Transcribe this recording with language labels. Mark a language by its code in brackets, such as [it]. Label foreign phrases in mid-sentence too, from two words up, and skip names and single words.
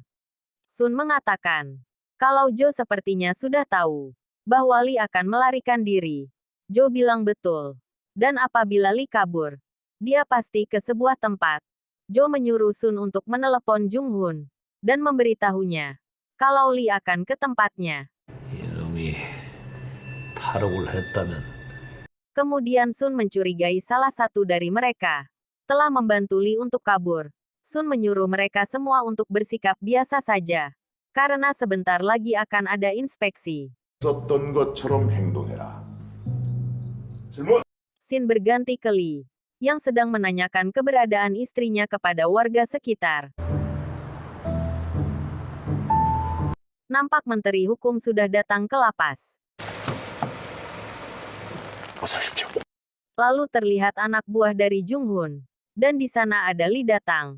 [id] Sun mengatakan, kalau Jo sepertinya sudah tahu bahwa Lee akan melarikan diri. Jo bilang betul. Dan apabila Lee kabur, dia pasti ke sebuah tempat. Jo menyuruh Sun untuk menelepon Jung Hoon dan memberitahunya kalau Lee akan ke tempatnya. [ko] 이놈이 탈옥을 했다면 [id] Kemudian Sun mencurigai salah satu dari mereka telah membantu Lee untuk kabur. Sun menyuruh mereka semua untuk bersikap biasa saja. Karena sebentar lagi akan ada inspeksi. [ko] 썼던 것처럼 행동해라. 질문. [id] Sin berganti ke Lee, yang sedang menanyakan keberadaan istrinya kepada warga sekitar. Nampak Menteri Hukum sudah datang ke lapas. [ko] 어서오십시오. [id] Lalu terlihat anak buah dari Jung Hun. Dan di sana ada Lee datang.